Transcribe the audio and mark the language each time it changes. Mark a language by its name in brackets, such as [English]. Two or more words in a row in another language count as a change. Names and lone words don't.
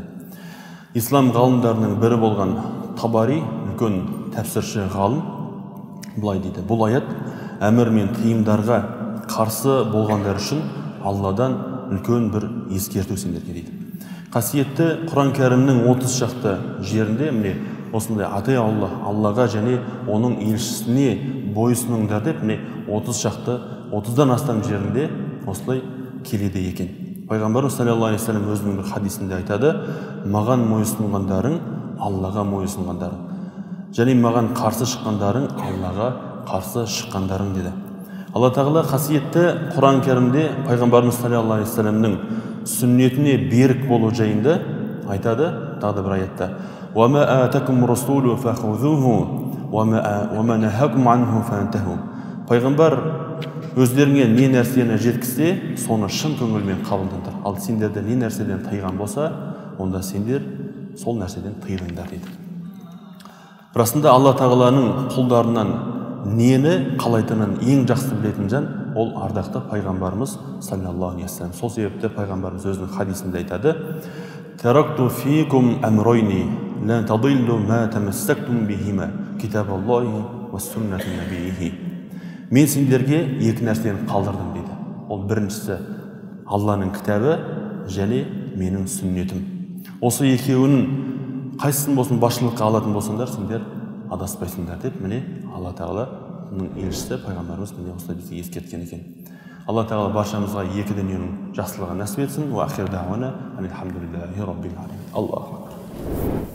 [Kazakh] Ислам ғалымдарының бірі болған Табари, үлкен тәпсірші ғалым, бұлай дейді: бұл аят әмір мен тыйымдарға қарсы болғандар үшін Алладан үлкен бір ескерту сендерге дейді. Қасиетті Құран кәрімнің 30 шақты жерінде міне осындай атай Аллаға және оның елшісіне бойсұныңдар деп міне 30-дан астам жерінде осылай келеді екен. Пайғамбарымыз [Arabic] صلى الله عليه وسلم [Kazakh] өзінің бір хадисінде айтады: маған мойынсұнғандарың Аллаға мойынсұнғандарың, және маған қарсы шыққандарың Аллаға қарсы шыққандарың деді. Алла Тағала қасиетті Құран кәрімде Пайғамбарымыз [Arabic] صلى الله عليه وسلم [Kazakh] сүннетіне берік болу жайында айтады, тағы бір аятта: [Arabic] وَمَا آتَكُمْ رَسُولُ فَخُذُوهُ وَمَا نَهَاكُمْ عَنْهُ فَانْتَهُوا. [Kazakh] Пайғамбар өздеріңе не нәрсені жеткізсе, соны шын көңілмен қабылдаңдар. Ал сендерді не нәрседен тыйған болса, онда сендер сол нәрседен тыйылыңдар дейді. Расында Алла Тағаланың құлдарынан нені қалайтынын ең жақсы білетін жан ол ардақты пайғамбарымыз [Arabic] صلى الله عليه وسلم. [Kazakh] Сол себепті пайғамбарымыз өзінің хадисінде айтады: [Arabic] "تركت فيكم أمرين لن تضلوا ما تمسكتم بهما كتاب الله وسنة نبيه." [Kazakh] Мен сендерге екі нәрсені қалдырдым дейді. Ол біріншісі Алланың кітабы және менің сүннетім. Осы екеуінің қайсысын болсын басшылыққа алатын болсаңдар, сендер адаспайсыңдар деп міне Алла Тағаланың елшісі пайғамбарымыз міне осылай бізге ескерткен екен. Алла Тағала баршамызға екі дүниенің жақсылығын нәсіп етсін. [Arabic] وآخر دعوانا الحمد لله رب العالمين. الله أكبر.